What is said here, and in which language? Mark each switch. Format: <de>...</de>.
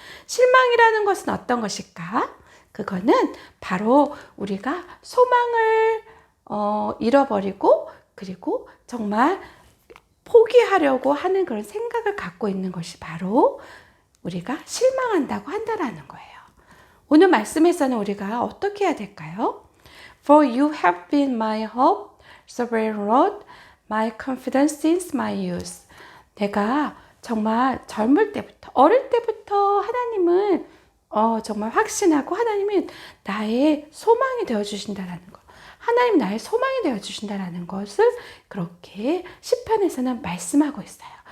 <ko>실망이라는 것은 어떤 것일까? 그거는 바로 우리가 소망을 잃어버리고 그리고 정말 포기하려고 하는 그런 생각을 갖고 있는 것이 바로 우리가 실망한다고 한다라는 거예요. 오늘 말씀에서는 우리가 어떻게 해야 될까요?</ko> <en>For you have been my hope, sovereign Lord, my confidence since my youth.</en> <ko>내가 정말 젊을 때부터, 어릴 때부터 하나님을 정말 확신하고 하나님은 나의 소망이 되어주신다라는 것. 하나님 나의 소망이 되어주신다라는 것을 그렇게 시편에서는 말씀하고 있어요.</ko>